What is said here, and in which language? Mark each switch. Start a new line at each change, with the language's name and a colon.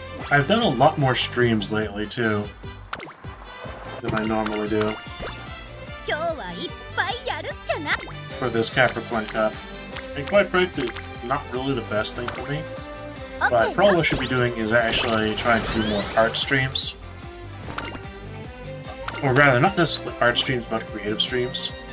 English: I've done a lot more streams lately too than I normally do
Japanese: 今日はいっぱいやるっきゃな。
English: for this Capricorn Cup. And quite frankly, not really the best thing for me. But probably what I should be doing is actually trying to do more art streams. Or rather, not necessarily art streams, but creative streams.